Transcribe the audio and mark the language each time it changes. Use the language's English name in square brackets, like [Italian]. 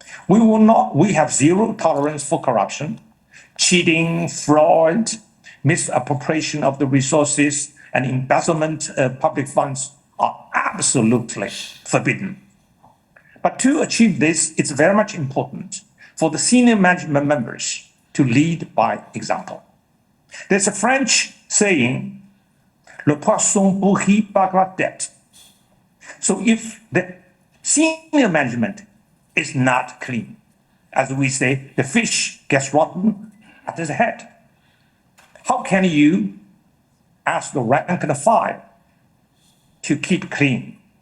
[English] We have zero tolerance for corruption, cheating, fraud, misappropriation of the resources, and embezzlement of public funds are absolutely forbidden. But to achieve this, it's very much important for the senior management members to lead by example. There's a French saying, [French] le poisson pourrit par la tête. [English] So if the senior management is not clean, as we say, the fish gets rotten at the head. How can you ask the rank and file to keep clean?